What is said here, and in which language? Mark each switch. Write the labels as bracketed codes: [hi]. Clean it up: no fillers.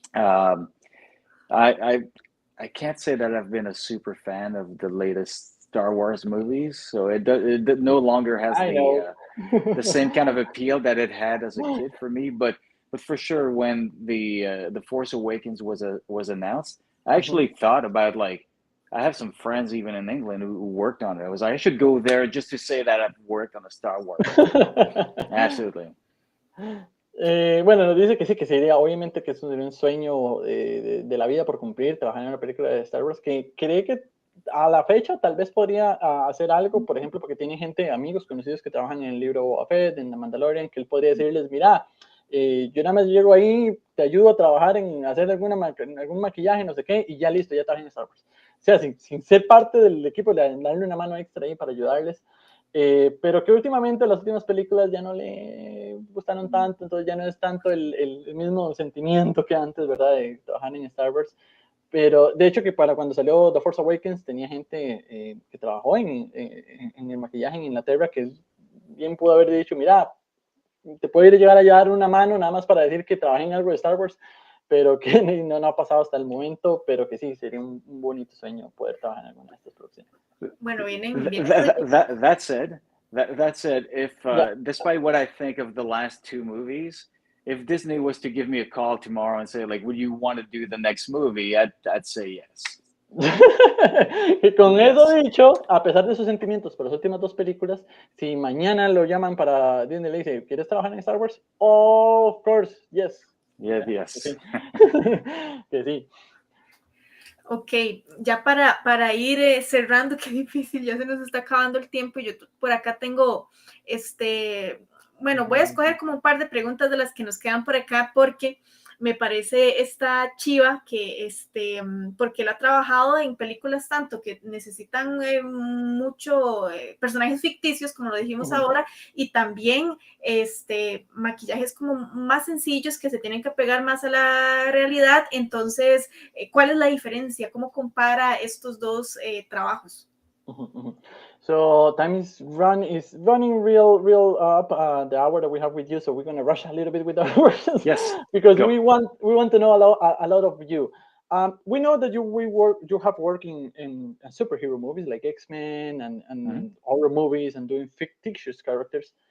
[en] I can't say that I've been a super fan of the latest Star Wars movies, so it no longer has the same kind of appeal that it had as a kid for me, but for sure, when the Force Awakens was announced, I actually thought about, like, I have some friends even in England who worked on it. I was like, I should go there just to say that I've worked on a Star Wars movie. Absolutely. [es] Bueno, nos dice que sí, que sería, obviamente que eso sería un sueño de la vida por cumplir, trabajar en una película de Star Wars, que cree que a la fecha tal vez podría hacer algo, por ejemplo, porque tiene gente, amigos conocidos que trabajan en el libro Boba Fett, en The Mandalorian, que él podría decirles, mira, yo nada más llego ahí, te ayudo a trabajar en hacer algún maquillaje, no sé qué, y ya listo, ya trabajé en Star Wars. O sea, sin ser parte del equipo, darle una mano extra ahí para ayudarles. Pero que últimamente las últimas películas ya no le gustaron tanto, entonces ya no es tanto el mismo sentimiento que antes, ¿verdad? De trabajar en Star Wars. Pero de hecho que para cuando salió The Force Awakens tenía gente que trabajó en el maquillaje en Inglaterra que bien pudo haber dicho, mira, te puedo llegar a llevar una mano nada más para decir que trabajé en algo de Star Wars, pero que no ha pasado hasta el momento, pero que sí, sería un bonito sueño poder trabajar en alguna de estas producciones. Bueno, [en] that said, if despite what I think of the last two movies, if Disney was to give me a call tomorrow and say, like, would you want to do the next movie? I'd say yes. [es] Y con eso dicho, a pesar de sus sentimientos por las últimas dos películas, si mañana lo llaman para Disney le dice, ¿quieres trabajar en Star Wars? [en] Oh, of course, yes. Yeah, yes. [es] Sí. Que sí. Ok, ya para ir cerrando, qué difícil, ya se nos está acabando el tiempo. Yo por acá tengo, bueno, voy a escoger como un par de preguntas de las que nos quedan por acá, porque me parece esta chiva que, porque él ha trabajado en películas tanto que necesitan mucho personajes ficticios, como lo dijimos ahora, y también maquillajes como más sencillos que se tienen que pegar más a la realidad. Entonces, ¿cuál es la diferencia? ¿Cómo compara estos dos trabajos? [en] So time is running real up the hour that we have with you. So we're gonna rush a little bit with our questions. Yes, because go. we want to know a lot of you. We know that you have worked in superhero movies like X-Men and horror movies and doing fictitious characters.